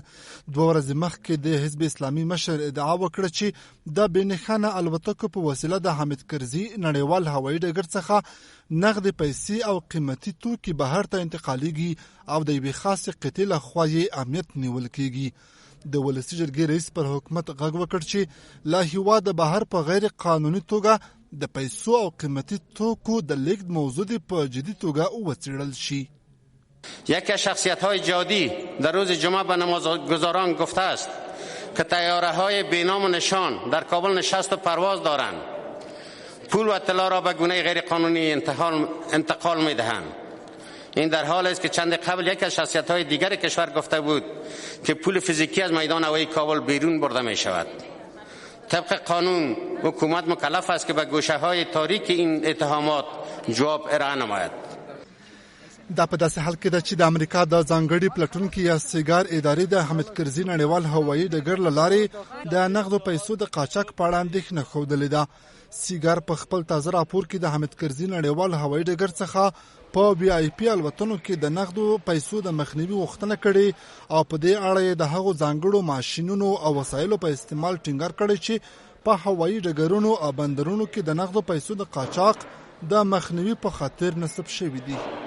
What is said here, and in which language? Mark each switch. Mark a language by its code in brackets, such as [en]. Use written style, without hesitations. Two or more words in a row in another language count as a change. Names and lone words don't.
[ps] 2 ورځې مخکې د حزب اسلامي مشر ادعا وکړه چې د بې نښانه الوتکو په وسیله د حامد کرزي نړیوال هوایي ډګر څخه نغدې پیسې او قیمتي توکي بهر ته انتقالیږي او د یوې خاصې قطعې لخوا یې امنیت نیول کیږي. د ولسي جرګې رئیس پر حکومت غږ وکړ چې له هیواده بهر په غیر قانوني توګه د پیسو او قیمتي توکو د لیږد موضوع په جدي توګه وڅېړل شي. [fa] یکی از شخصیت‌های جادی در روز جمعه به نمازگزاران گفته است که طیاره‌های بی‌نام و نشان در کابل نشست و پرواز دارند. پول و طلا را به گونه غیر قانونی انتقال می‌دهند. این در حال است که چند قبل یک از شخصیت‌های دیگر کشور گفته بود که پول فیزیکی از میدان هوایی کابل بیرون برده می‌شود. طبق قانون حکومت مکلف است که به گوشه‌های تاریک این اتهامات جواب ارائه نماید. [ps] دا په داسې حال کې ده چې د امریکا د ځانګړي پلټونکي یا سیګار ادارې د حامد کرزي نړیوال هوایي ډګر له لارې د نغدو پیسو د قاچاق په اړه اندېښنه ښودلې ده. سیګار په خپل تازه راپور کې د حامد کرزي نړیوال هوایي ډګر څخه په وی آی پی الوتنو کې د نغدو پیسو د مخنیوي غوښتنه کړې او په دې اړه یې د هغو ځانګړو ماشینونو او وسایلو په استعمال ټینګار کړی چې په هوایي ډګرونو او بندرونو کې د نغدو پیسو د قاچاق د مخنیوي په خاطر نصب شوي دي.